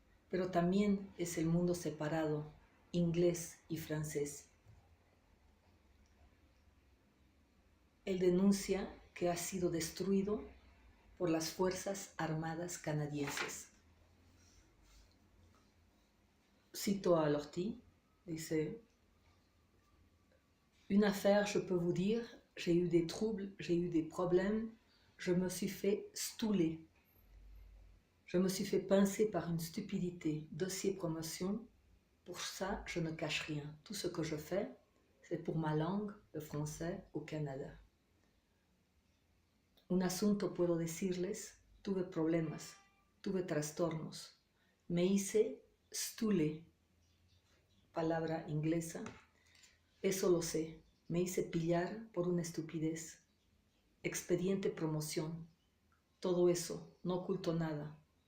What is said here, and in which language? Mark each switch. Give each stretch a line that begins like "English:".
Spanish: Pero también es el mundo separado, inglés y francés. Él denuncia que ha sido destruido por las Fuerzas Armadas canadienses. Cito a Lortie, dice,
French: une affaire, je peux vous dire, j'ai eu des troubles, j'ai eu des problèmes, je me suis fait stouler. Je me suis fait pincer par une stupidité, dossier promotion. Pour ça, je ne cache rien. Tout ce que je fais, c'est pour ma langue, le français, au Canada.
Spanish: Un asunto puedo decirles, tuve problemas, tuve trastornos. Me hice stule, palabra inglesa. Eso lo sé, me hice pillar por una estupidez. Expediente promoción. Todo eso, no oculto nada.